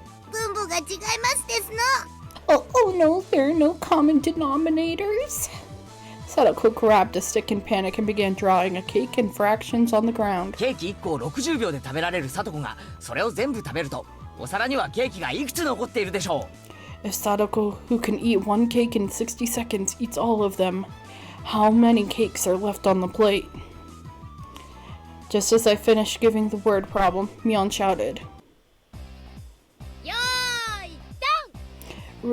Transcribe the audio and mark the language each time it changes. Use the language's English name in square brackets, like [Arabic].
[Japanese] 分母が違いますですの。 [English] Oh no, there are no common denominators. Sadako grabbed a stick in panic and began drawing a cake in fractions on the ground. [Japanese] ケーキ1個を60秒で食べられるサトコがそれを全部食べるとお皿にはケーキがいくつ残っているでしょう。 [English] If Sadako, who can eat one cake in 60 seconds, eats all of them, how many cakes are left on the plate? Just as I finished giving the word problem, Mion shouted, [Japanese] よーいドン